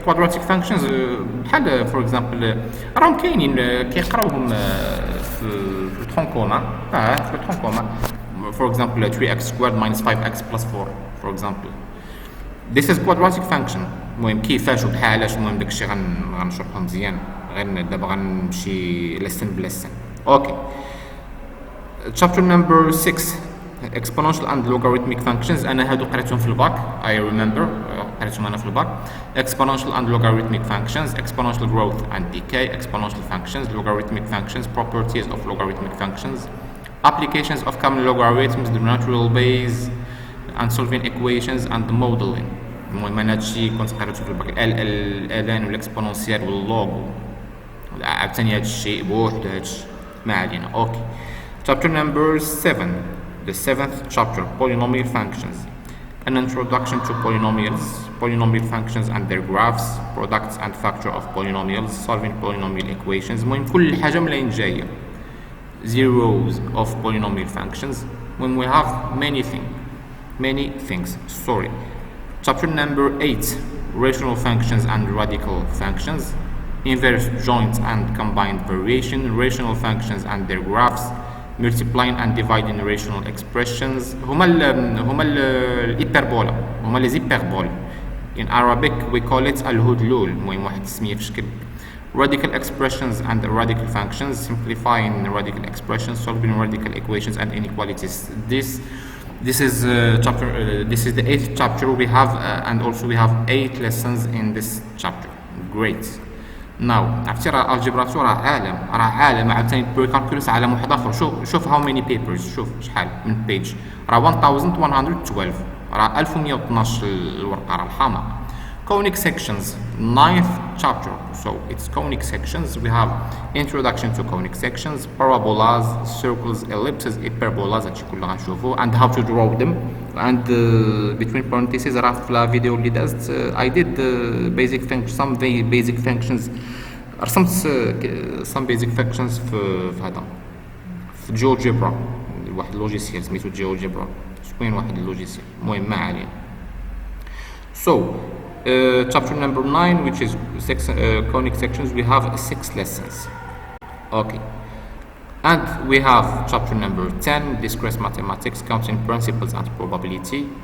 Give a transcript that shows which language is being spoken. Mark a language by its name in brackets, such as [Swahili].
[Arabic] Quadratic functions بحال [English] for example [Arabic] راهم كاينين كيقراوهم في الترون كومان. في الترون كومان [English] for example 3x squared minus 5x plus 4 for example. This is quadratic function. [Arabic] المهم كيفاش وبحالاش، المهم داكشي غنشرحو مزيان. غير دابا غنمشي lesson بلسن. Okay. [English] chapter number 6 exponential and logarithmic functions. [Arabic] انا هادو قريتهم في الباك. [English] I remember [Arabic] قريتهم انا في الباك. [English] exponential and logarithmic functions, exponential growth and decay, exponential functions, logarithmic functions, properties of logarithmic functions, applications of common logarithms, the natural base and solving equations and modeling. [Arabic] المهم انا هادشي كنت قريته في الباك. الان والاكسبوننسيال واللوغ عاوتاني هادشي بوحدو هادشي ما علينا. اوكي. [English] chapter number 7, the 7th chapter, polynomial functions, an introduction to polynomials, polynomial functions and their graphs, products and factor of polynomials, solving polynomial equations. [Arabic] المهم كل حاجة ملاين جاية. [English] zeros of polynomial functions. when we have many things. Sorry. chapter number 8, rational functions and radical functions, inverse joint and combined variation, rational functions and their graphs, multiplying and dividing rational expressions. [Arabic] هما الإبربولا، هما [French] les hyperboles. [English] In Arabic we call it الهدلول. [Arabic] المهم واحد التسمية في شكل. [English] radical expressions and radical functions, simplifying radical expressions, solving radical equations and inequalities. This is chapter. This is the 8th chapter we have, and also we have 8 lessons in this chapter. Great. [Arabic] Now عرفتي راه الجبرا راه عالم عاوتاني البريكالكولوس عالم واحد اخر. شوف [English] how many papers، [Arabic] شوف شحال من بيج، راه 1112، راه 1112 الورقه راه الحمار. [English] conic sections 9th chapter, so it's conic sections. We have introduction to conic sections, parabolas, circles, ellipses, hyperbolas [Arabic] هادشي كله غنشوفو, [English] and how to draw them. and between parentheses [Arabic] راه في لا فيديو اللي دازت [English] I did some basic functions, رسمت some basic functions [Arabic] في هذا في [English] GeoGebra. [Arabic] واحد اللوجيسيال سميتو GeoGebra، شكون واحد اللوجيسيال المهم ما علينا. [English] so chapter number 9, which is conic sections, we have 6 lessons. Okay. And we have chapter number 10, discrete mathematics, counting principles and probability.